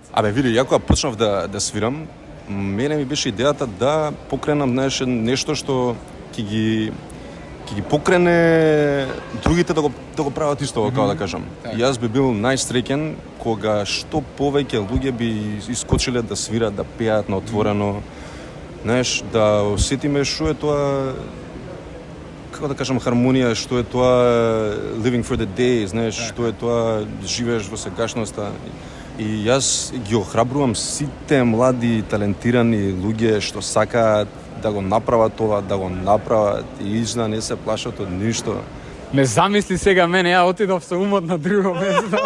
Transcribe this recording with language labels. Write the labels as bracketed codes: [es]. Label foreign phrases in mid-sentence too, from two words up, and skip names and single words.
[mk] Абе, види, ја кога почнав да свирам, мене ми беше идејата да покренам нешто што ќе ги покрене другите да го прават исто, како да кажам. Јас би бил најсреќен кога што повеќе луѓе би искочиле да свират, да пеат на отворено. Знаеш, да осетиме што е тоа, како да кажам, хармонија, што е тоа [en] living for the day, [mk] знаеш, што е тоа живееш во сегашноста. И јас ги охрабрувам сите млади, талентирани луѓе што сакаат да го направат тоа, да го направат и изна не се плашат од ништо. Ме замисли сега мене, ја отидов со умот на друго место.